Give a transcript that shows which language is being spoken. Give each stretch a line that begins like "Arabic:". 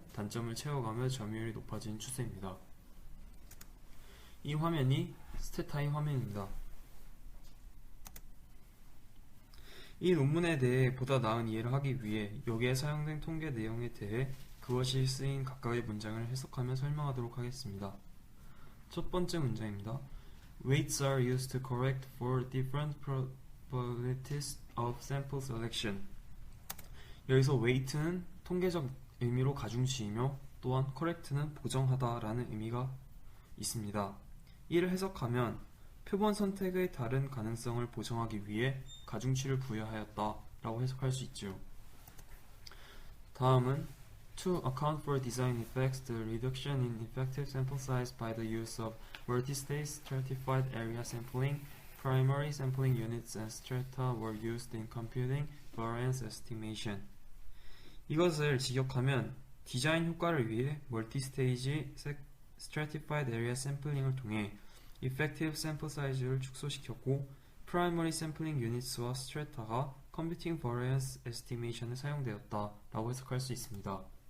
Korean: 단점을 채워가며 점유율이 높아진 추세입니다. 이 화면이 스테타의 화면입니다. 이 논문에 대해 보다 나은 이해를 하기 위해 여기에 사용된 통계 내용에 대해 그것이 쓰인 각각의 문장을 해석하며 설명하도록 하겠습니다. 첫 번째 문장입니다.
English: Weights are used to correct for different probabilities of sample selection.
Korean: 여기서 weight는 통계적 의미로 가중치이며 또한 correct는 보정하다라는 의미가 있습니다. 이를 해석하면 표본 선택의 다른 가능성을 보정하기 위해 가중치를 부여하였다 라고 해석할 수 있죠. 다음은
English: To account for design effects, the reduction in effective sample size by the use of multi-stage stratified area sampling, primary sampling units and strata were used in computing variance estimation.
Korean: 이것을 직역하면 디자인 효과를 위해 멀티스테이지
English: stratified area sampling
Korean: 을 통해
English: effective sample size
Korean: 를 축소시켰고
English: primary sampling units
Korean: 와 strata가
English: computing variance estimation
Korean: 에 사용되었다 라고 해석할 수 있습니다.